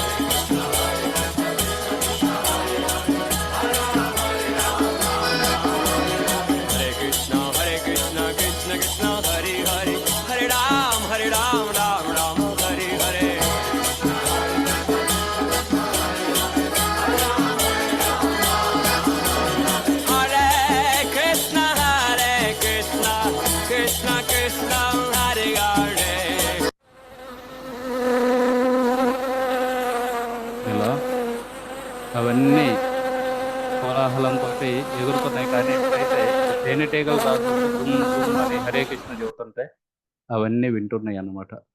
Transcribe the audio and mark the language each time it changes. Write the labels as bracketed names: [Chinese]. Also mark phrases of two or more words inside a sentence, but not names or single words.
[Sanskrit] हरे कृष्ण कृष्ण कृष्ण हरे हरे हरे राम राम हरे हरे हरे कृष्ण कृष्ण कृष्ण हरे हरे [Telugu] ఇలా అవన్నీ కోలాహలంతోటి ఎగురుతున్నాయి. కానీ ఎప్పుడైతే తేనెటీగలు రాసుకుంటూ గుమ్ గుమ్ అని [Sanskrit] हरे कृष्ण [Telugu] చెబుతుంటే అవన్నీ వింటున్నాయన్నమాట.